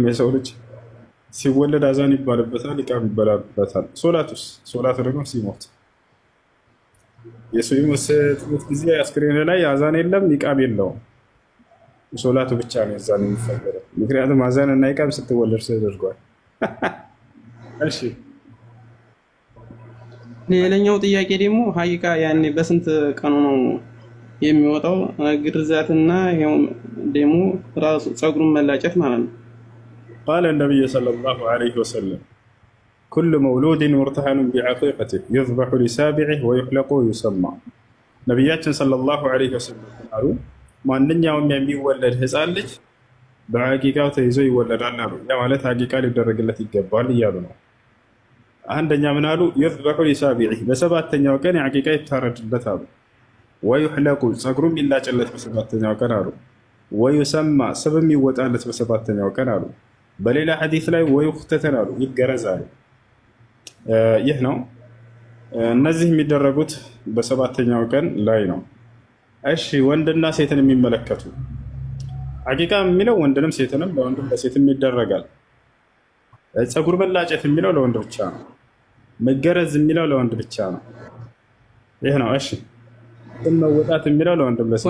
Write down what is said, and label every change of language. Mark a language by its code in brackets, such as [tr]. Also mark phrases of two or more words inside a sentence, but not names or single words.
[am] የሰው ልጅ ሲወለድ አዛን ይባልበታል፣ ኢቃም ይባልበታል። ሶላት ደግሞ ሲሞት የሞት ጊዜ አስክሬን ላይ አዛን የለም ኢቃም የለውም። ሶላቱ ብቻ ነው አዛን የሚፈቀደው። ምክንያቱም አዛን እና ኢቃም ስትወለድ ተደርጓል። እሺ ሌላኛው ጥያቄ ደግሞ ሀቂቃ ያኔ በስንት ቀኑ ነው የሚወጣው? ግርዛትና ይሄው ደግሞ ራሱ ጸጉሩን መላጨት ማለት ነው። [ar] قال النبي صلى الله عليه وسلم كل مولود مرتهن بعقيقته يذبح لسابعه ويحلق ويسمى [am] ነብያችን [ar] صلى الله عليه وسلم [am] አሉ ማንኛውም የሚወለድ ህፃን ልጅ በአቂቃው ተይዞ ይወለዳል አሉ። ያ ማለት አቂቃ ሊደረግለት ይገባል እያሉ ነው። አንደኛ ምን አሉ? [ar] يذبح لسابعه [am] በሰባተኛው ቀን አቂቃ ይታረድለት አሉ። ويحلق ጸጉሩም ይላጭለት በሰባተኛው ቀን አሉ። ويسمى ስምም ይወጣለት በሰባተኛው ቀን አሉ። በሌላ ሐዲስ ላይ ويختتن አሉ ይገረዛል። ይህ ነው እነዚህ የሚደረጉት በሰባተኛው ቀን ላይ ነው። እሺ ወንድና ሴትን የሚመለከቱ አቂቃ የሚለው ወንድንም ሴትንም ለወንድም ለሴትም ይደረጋል። ጸጉር መላጨት የሚለው ለወንድ ብቻ ነው። መገረዝ የሚለው ለወንድ ብቻ ነው። ይህ ነው። እሺ መወጣት የሚለው ለወንድም ለሴት